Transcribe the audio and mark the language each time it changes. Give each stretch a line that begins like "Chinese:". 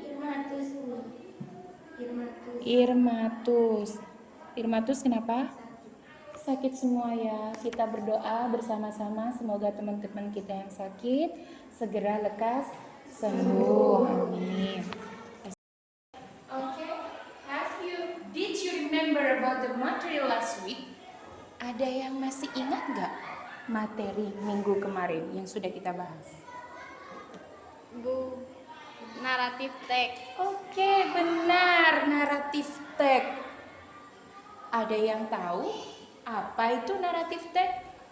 Indonesian: Irmatus Bu. Irmatus. Irmatus. Irmatus kenapa? Sakit semua ya. Kita berdoa bersama-sama semoga teman-teman kita yang sakit segera lekas sembuh. Amin. Okay.
English: Did you remember about the material last week?
Indonesian: Ada yang masih ingat nggak materi minggu kemarin yang sudah kita bahas? Bu, naratif teks. Oke, benar, naratif teks. Ada yang tahu apa itu naratif teks?